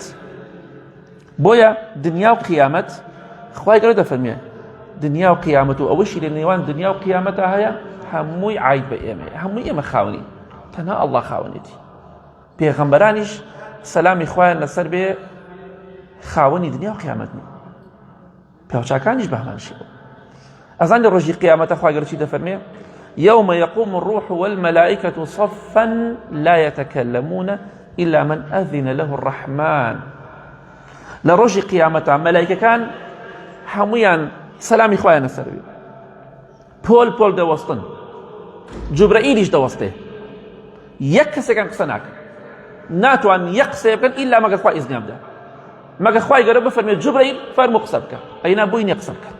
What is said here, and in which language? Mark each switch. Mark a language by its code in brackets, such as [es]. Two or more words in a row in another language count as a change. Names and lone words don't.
[ckb] بۆیە دنیا و قیامەت خوای گەورە دەفەرمێ دنیا و قیامەت و ئەوەشی لە نێوان دنیا و قیامەتە هەیە هەمووی عاید بە ئێمەیە، هەمووی ئێمە خاوەنین، تەنها ئەڵڵا خاوەنێتی. پێغەمبەرانیش سەلامی خوایان لەسەر بێ خاوەنی دنیا و قیامەت نین، پیاوچاکانیش بە هەمان شێوە. ئەزان لە ڕۆژی قیامەتە خوای گەورە چی دەفەرمێ؟ [ar] يوم يقوم الروح والملائكة صفا لا يتكلمون إلا من أذن له الرحمن. [ckb] لروج قيامة ملائكة كان هەموویان سەلامی خوایە لەسەر بێ. پۆل پۆل دەوەستن، جوبرەئیلیش دەوەستێ، یەک کەسێکیان قسە ناکەن، ناتوان یەک قسە بکەن ئیلا مەگەر خوا ئیزنیان بدە، مەگەر خوای گەورە بفەرمێت جوبرەئیل فەرموو قسە بکە، ئەینا بووینێ قسە بکات.